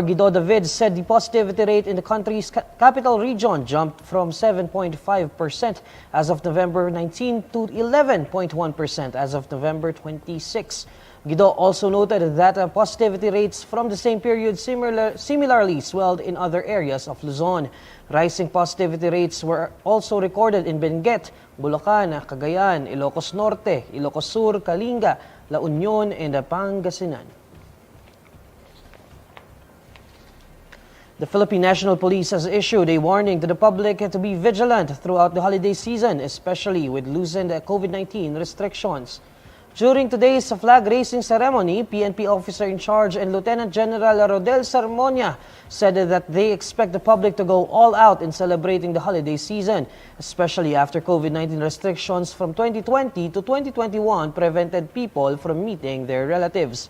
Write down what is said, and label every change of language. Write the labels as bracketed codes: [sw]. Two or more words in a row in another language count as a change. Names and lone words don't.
[en] Guido David said the positivity rate in the country's capital region jumped from 7.5% as of November 19 to 11.1% as of November 26. Guido also noted that positivity rates from the same period similarly swelled in other areas of Luzon. Rising positivity rates were also recorded in Benguet, Bulacan, Cagayan, Ilocos Norte, Ilocos Sur, Kalinga, La Union, and Pangasinan. The Philippine National Police has issued a warning to the public to be vigilant throughout the holiday season, especially with loosened COVID-19 restrictions. During today's flag-raising ceremony, PNP officer in charge and Lieutenant General Rodel Sarmonia said that they expect the public to go all out in celebrating the holiday season, especially after COVID-19 restrictions from 2020 to 2021 prevented people from meeting their relatives.